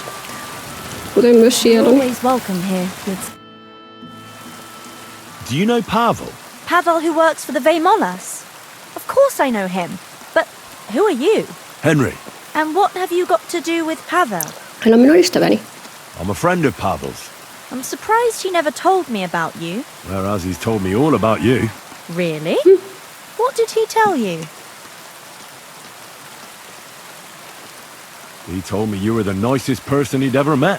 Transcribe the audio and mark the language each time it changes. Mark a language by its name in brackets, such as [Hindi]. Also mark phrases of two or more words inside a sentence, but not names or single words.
[Finnish] Kuten myös sieluni. [English] Always welcome here, good. Do you know Pavel? Pavel who works for the Vemolas? Of course I know him. But who are you? Henry. And what have you got to do with Pavel? [Finnish] Hän on minun ystäväni. [English] I'm a friend of Pavel's. I'm surprised he never told me about you. Whereas he's told me all about you. Really? What did he tell you? He told me you were the nicest person he'd ever met.